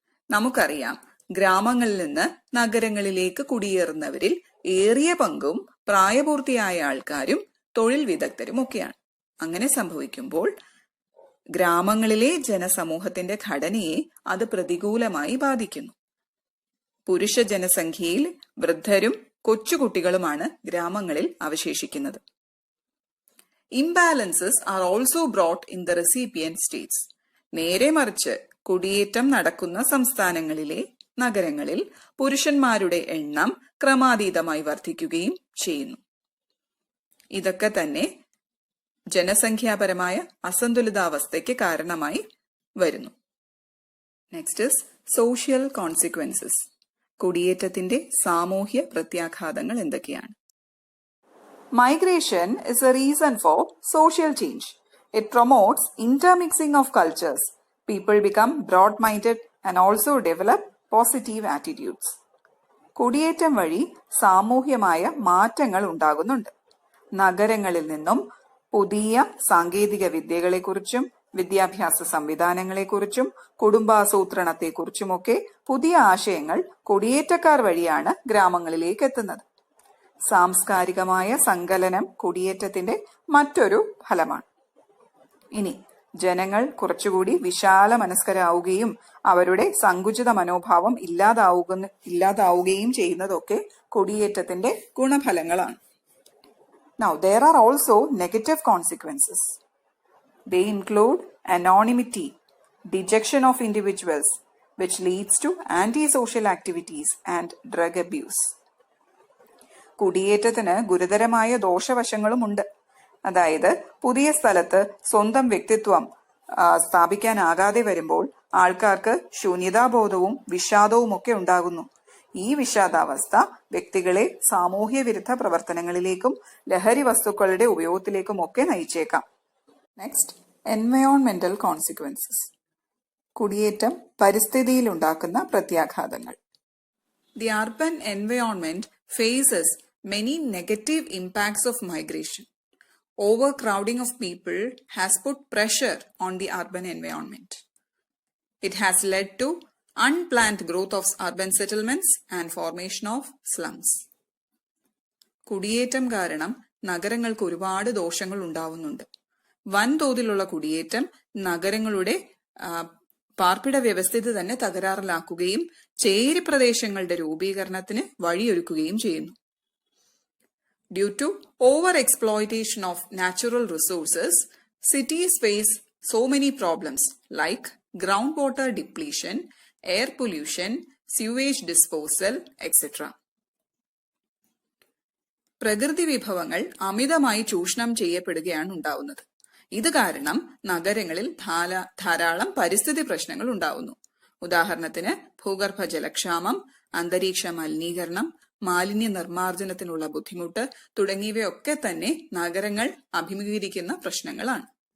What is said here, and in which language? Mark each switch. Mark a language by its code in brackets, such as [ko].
[ml] നമുക്കറിയാം, ഗ്രാമങ്ങളിൽ നിന്ന് നഗരങ്ങളിലേക്ക് കുടിയേറുന്നവരിൽ ഏറിയ പങ്കും പ്രായപൂർത്തിയായ ആൾക്കാരും തൊഴിൽ വിദഗ്ധരും ഒക്കെയാണ്. അങ്ങനെ സംഭവിക്കുമ്പോൾ ഗ്രാമങ്ങളിലെ ജനസമൂഹത്തിന്റെ ഘടനയെ അത് പ്രതികൂലമായി ബാധിക്കുന്നു. പുരുഷ ജനസംഖ്യയിൽ വൃദ്ധരും കൊച്ചുകുട്ടികളുമാണ് ഗ്രാമങ്ങളിൽ അവശേഷിക്കുന്നത്. [en] Imbalances are also brought in the recipient states. [ml] നേരെ മറിച്ച് കുടിയേറ്റം നടക്കുന്ന സംസ്ഥാനങ്ങളിലെ നഗരങ്ങളിൽ പുരുഷന്മാരുടെ എണ്ണം ക്രമാതീതമായി വർദ്ധിക്കുകയും ചെയ്യുന്നു. ഇതൊക്കെ തന്നെ ജനസംഖ്യാപരമായ അസന്തുലിതാവസ്ഥയ്ക്ക് കാരണമായി വരുന്നു. [en] Next is social consequences. [ml] കുടിയേറ്റത്തിന്റെ സാമൂഹ്യ പ്രത്യാഘാതങ്ങൾ എന്തൊക്കെയാണ്? [en] Migration is a reason for social change. It promotes intermixing of cultures. People become broad-minded and also develop positive attitudes. [ml] കുടിയേറ്റം വഴി സാമൂഹ്യമായ മാറ്റങ്ങൾ ഉണ്ടാകുന്നുണ്ട്. നഗരങ്ങളിൽ നിന്നും പുതിയ സാങ്കേതിക വിദ്യകളെക്കുറിച്ചും വിദ്യാഭ്യാസ സംവിധാനങ്ങളെക്കുറിച്ചും കുടുംബാസൂത്രണത്തെക്കുറിച്ചുമൊക്കെ പുതിയ ആശയങ്ങൾ കുടിയേറ്റക്കാർ വഴിയാണ് ഗ്രാമങ്ങളിലേക്ക് എത്തുന്നത്. സാംസ്കാരികമായ സങ്കലനം കുടിയേറ്റത്തിന്റെ മറ്റൊരു ഫലമാണ്. ഇനി ജനങ്ങൾ കുറച്ചുകൂടി വിശാല മനസ്കരാവുകയും അവരുടെ സങ്കുചിത മനോഭാവം ഇല്ലാതാവുകയും ചെയ്യുന്നതൊക്കെ കുടിയേറ്റത്തിന്റെ ഗുണഫലങ്ങളാണ്. [en] Now there are also negative consequences. They include anonymity, dejection of individuals, which leads to antisocial activities and drug abuse. [ml] കുടിയേറ്റത്തിന് ഗുരുതരമായ ദോഷവശങ്ങളുമുണ്ട്. അതായത് പുതിയ സ്ഥലത്ത് സ്വന്തം വ്യക്തിത്വം സ്ഥാപിക്കാനാകാതെ വരുമ്പോൾ ആൾക്കാർക്ക് ശൂന്യതാബോധവും വിഷാദവും ഒക്കെ ഉണ്ടാകുന്നു. ഈ വിഷാദാവസ്ഥ വ്യക്തികളെ സാമൂഹ്യ വിരുദ്ധ പ്രവർത്തനങ്ങളിലേക്കും ലഹരി വസ്തുക്കളുടെ ഉപയോഗത്തിലേക്കും ഒക്കെ നയിച്ചേക്കാം. [en] Next, എൻവയോൺമെന്റൽ consequences. [ml] കുടിയേറ്റം പരിസ്ഥിതിയിൽ ഉണ്ടാക്കുന്ന പ്രത്യാഘാതങ്ങൾ. [en] The urban environment faces many negative impacts of migration. Overcrowding of people has put pressure on the urban environment. It has led to unplanned growth of urban settlements and formation of slums. [ml] കുടിയേറ്റം കാരണം നഗരങ്ങൾക്ക് ഒരുപാട് ദോഷങ്ങൾ ഉണ്ടാവുന്നുണ്ട്. വൻതോതിലുള്ള കുടിയേറ്റം നഗരങ്ങളുടെ പാർപ്പിട വ്യവസ്ഥിതി തന്നെ തകരാറിലാക്കുകയും ചേരി പ്രദേശങ്ങളുടെ രൂപീകരണത്തിന് വഴിയൊരുക്കുകയും ചെയ്യുന്നു. [en] Due to over-exploitation of natural resources, cities face so many problems like groundwater depletion, air pollution, sewage disposal, etc. [ml] പ്രകൃതി വിഭവങ്ങൾ അമിതമായി ചൂഷണം ചെയ്യപ്പെടുകയാണ് ഉണ്ടാവുന്നത്. ഇത് കാരണം നഗരങ്ങളിൽ ധാരാളം പരിസ്ഥിതി പ്രശ്നങ്ങൾ ഉണ്ടാവുന്നു. ഉദാഹരണത്തിന് ഭൂഗർഭ ജലക്ഷാമം, അന്തരീക്ഷ മലിനീകരണം, മാലിന്യ നിർമ്മാർജ്ജനത്തിനുള്ള ബുദ്ധിമുട്ട് തുടങ്ങിയവയൊക്കെ തന്നെ നഗരങ്ങൾ അഭിമുഖീകരിക്കുന്ന പ്രശ്നങ്ങളാണ്.